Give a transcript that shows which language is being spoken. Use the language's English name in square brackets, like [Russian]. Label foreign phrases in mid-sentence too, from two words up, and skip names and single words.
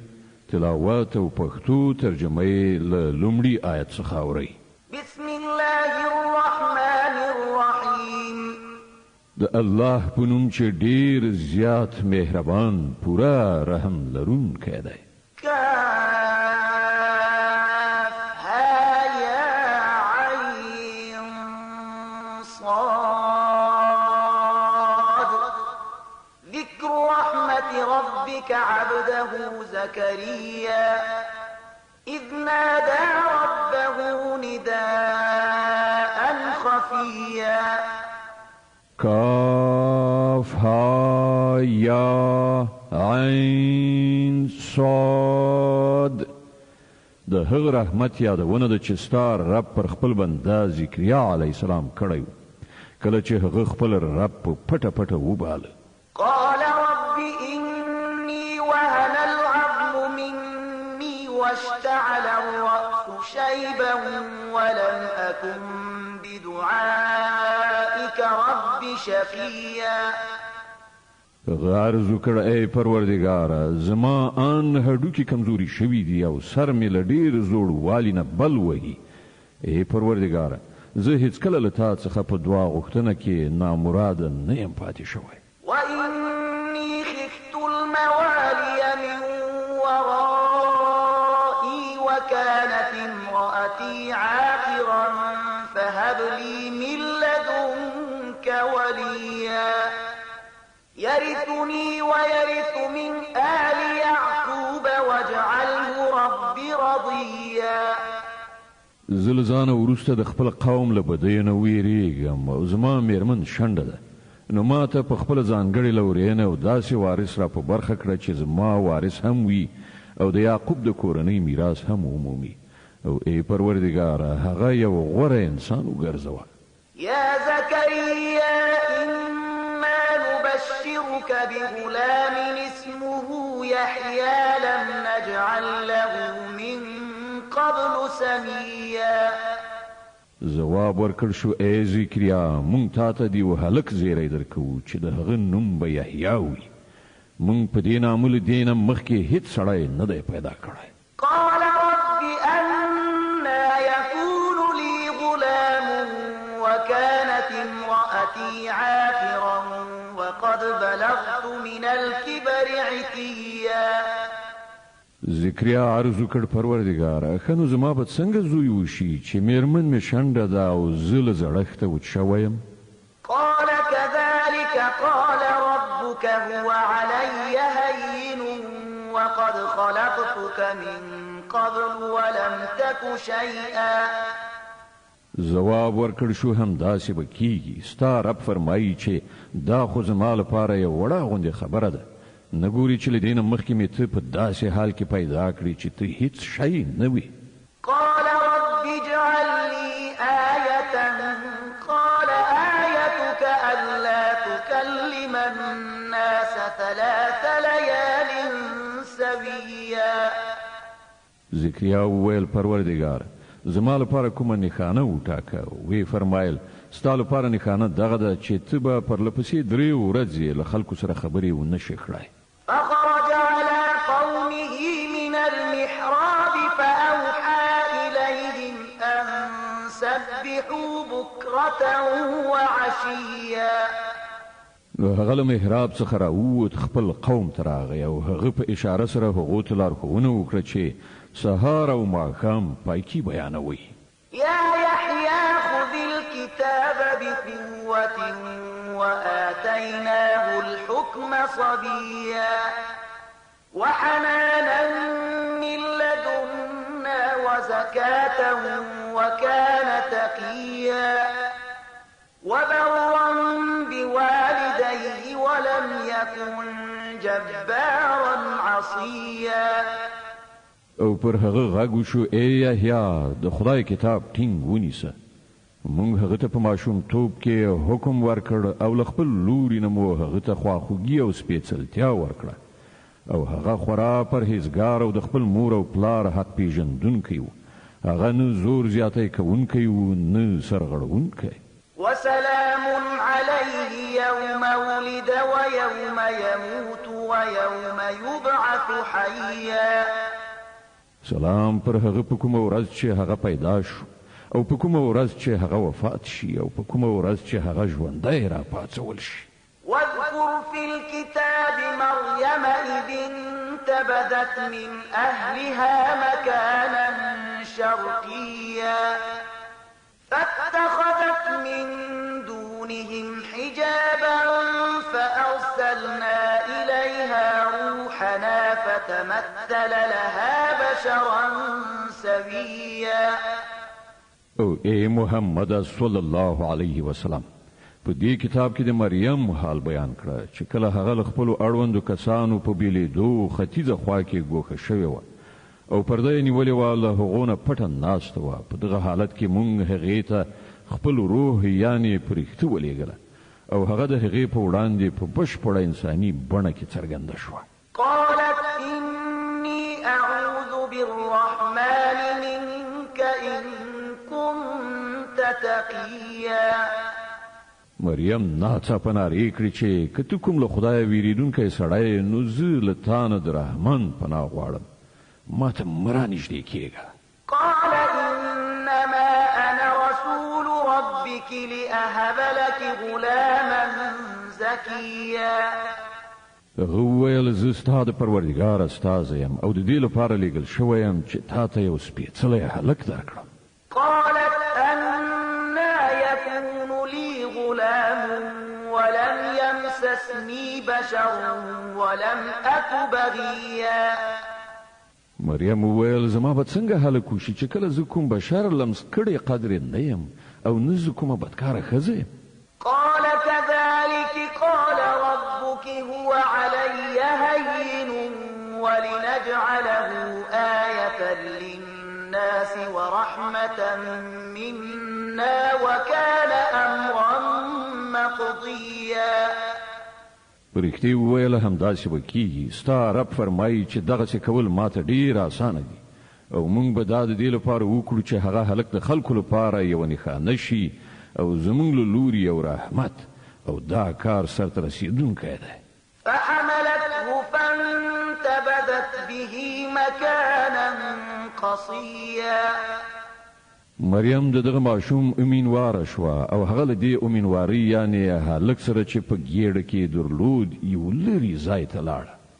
[Pashto] تلاوت او پښتو ترجمه یې له لومړي آیت څخه اورئ. [Arabic] بسم الله الرحمن الرحیم. [Pashto] د الله په نوم چې ډیر زیات مهربان پورا رحم لرونکی دی. [Arabic] ربك عبده زكريا إذ نادى ربه نداء خفيا. كاف ها يا عين صاد. [Pashto] د هغه رحمت یادونه د چې ستار رب پر خپل بنده زکریا [Arabic] علیه السلام [Pashto] کړی کله چې هغه خپل رب په پټه پټه وباله. [Arabic] قال رب إني وهن العظم مني واشتعل الرأس شيبا ولم أكن بدعائك رب شقيا. [Pashto] غرض وکړه ای پروردګاره زما ان هډوکي کمزوري شوي دي او سر مې له ډېر زوړ والي نه بل وهي. ای پروردګاره زه هیڅکله له تا څخه په دعا غوښتنه کې نامراده نه یم پاتې شوی. [Arabic] وإني خفت الموالي من ورائي وكانت امرأتي عاقرا فهب لي من لدنك وليا يرثني ويرث من آل يعقوب واجعله رب رضيا. [Pashto] زلزانه وروسته د خپل قوم له بدۍ نه ویریږم او زما میرمن شنډه ده. نو ما ته په خپل ځانګړي لورینه او داسې وارث را په برخه کړه چې زما وارث هم وي او د یعقوب د کورنۍ میراث هم ومومي. او ای پروردګاره هغه یو غوره انسان وګرځوه. [Arabic] یا زکریا انا نبشرك بغلام اسمه يحيى لم نجعل له من قبل سميا. [Pashto] جواب ورکړ شو ای زکریا مونږ تا ته دی هلک زیری درکو چې د هغه نوم به یحیی وي. مونږ په دې نامه له دینه مخکې هیڅ سړی نه دی پیدا کړی. [Arabic] قال رب أنا يكون لي غلام وكانت امرأتي عاقرا وقد بلغت من الكبر عتيا. [Pashto] زکریا عرض وکړ پروردګاره ښه نو زما به څنګه زوی وشي چې میرمن مې شنډه ده او زه له زړښته وچ شوی یم. [Arabic] قال كذلك قال ربك هو علي هين وقد خلقتك من قبل ولم تك شيئا. [Pashto] جواب ورکړ شو همداسې به کیږي. ستا رب فرمایي چې دا خو زما لپاره یو وړه غوندې خبره ده. نګوري چې له دې نه مخکې مې ته په داسې حال کې پیدا کړي چې ته هیڅ شی نه وي. [Arabic] قال رب اجعل لي آية قال آيتك ألا تكلم الناس 3 ليال سويا. [Pashto] زکریا وویل پروردګار زما لپاره کومه نښانه وټاکه. وی فرمایل ستا لپاره نښانه دغه ده چې ته به پرلپسې 3 ورځې له خلکو سره خبرې ونه شې کړای. [Arabic] فخرج على قومه من المحراب فأوحى إليهم أن سبحوا بكرة وعشيا. [Pashto] نو هغه له محراب څخه راووت خپل قوم ته راغی او هغه په اشاره سره هغو ته لارښوونه وکړه چې سهار او ماښام پایکي بیانوي. [Arabic] يا يحيى خذ الكتاب بقوة وآتيناه الحكم صبيا وحنانا من لدنا وزكاة وكان تقيا وبرا بوالديه ولم يكن جبارا عصيا. [Pashto] او پر هغه غږ وشو ای یحیی د خدای کتاب ټینګ ونیسه مونږ هغه ته په ماشومتوب کې حکم ورکړ او له خپل لوري نه مو هغه ته خواخوږي او سپېڅلتیا ورکړه او هغه خورا پرهیزګار او د خپل مور او پلار حق پیژندونکی و هغه نه زور زیاتی کوونکی و نه سرغړونکی [Arabic] وسلام عليه يوم ولد ويوم يموت ويوم يبعث حيا [Pashto] سلام پر هغه په کومه ورځ چې هغه پیدا شو او په کومه ورځ چې هغه وفات شي او په کومه ورځ چې هغه ژوندی راپاڅول شي [Arabic] واذكر في الكتاب مريم إذ انتبذت من أهلها مكانا شرقيا فاتخذت من دونهم حجابا فأرسلنا إليها روحنا فتمثل لها بشرا سويا [Pashto] او اے محمد [Arabic] صلی الله علیه وسلم [Pashto] په دې کتاب کې د مریم حال بیان کړه چې کله هغه خپل اړوندو کسانو په بیلیدو ختیځه خوا کې ګوښه شوې و او پرده یې نیولې وه له هغو نه پټه ناسته وه په دغه حالت کې موږ هغې ته خپل روح یعنې پرښته ولېږله او هغه د هغې په وړاندې په بشپړه انساني بڼه کې څرګنده شوه [Arabic] قالت إني أعوذ بالرحمن منك إن كنت تقيا [Pashto] مریم ناڅاپه نارې کړې چې که ته کوم له خدایه ویریدونکی سړی نو زه له تا نه د رحمان پناه غواړم ما ته مه رانږدې کېږه [Arabic] قال إنما أنا رسول ربك لأهب لك غلاما زكيا [Pashto] هغه وویل زه ستا د پروردګار استازی یم او د دې لپاره لیږل شوی یم چې تا ته یو سپېڅلی هلک درکړم [Arabic] قالت أنا يكون لي غلام ولم يمسسني بشر ولم أك بغيا [Pashto] مریم وویل زما به څنګه هلک وشي چې کله زه کوم بشر لمس کړی قدرې نه یم او نه زه کومه بدکاره ښځه یم [Arabic] قال كذلك قال ربك هو علي هين ولنجعله آية للناس ورحمة منا وكان أمرا مقضيا [Pashto] رښتې وویل همداسې به کېږي ستا رب فرمایي چې دغسې کول ماته ډېر اسانه دي او موږ به دا د دې لپاره وکړو چې هغه هلک د خلکو لپاره یوه نښانه شي او زموږ له لوري یو رحمت او دا کار سرته رسېدونکی دی [Arabic] فحملته فانتبذت به مكانا قصيا [Pashto] مریم د دغه ماشوم امینواره شوه او هغه له دې امینوارۍ یعنې هلک سره چې په ګېډه کې درلود یو لرې ځای ته لاړه